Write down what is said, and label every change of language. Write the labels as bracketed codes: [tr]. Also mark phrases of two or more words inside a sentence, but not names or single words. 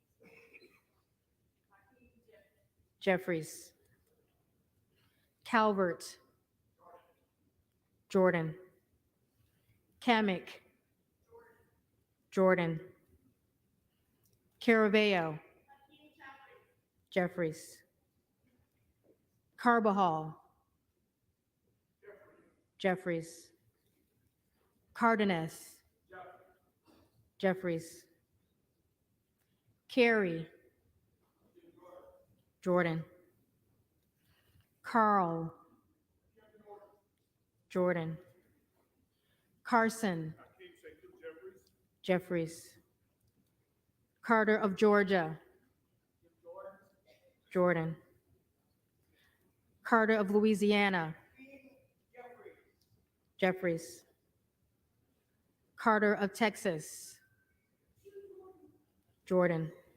[en] Jeffries. Calvert. Jordan. Kamek. Jordan. Caraballo, Jeffries. Carbajal, Jeffries. Cardenas, Jeffries. Carey, Jordan. Carl, Jordan. Carson, Jeffries. Carter of Georgia, Jordan. Carter of Louisiana, Jeffries. Carter of Texas, Jordan.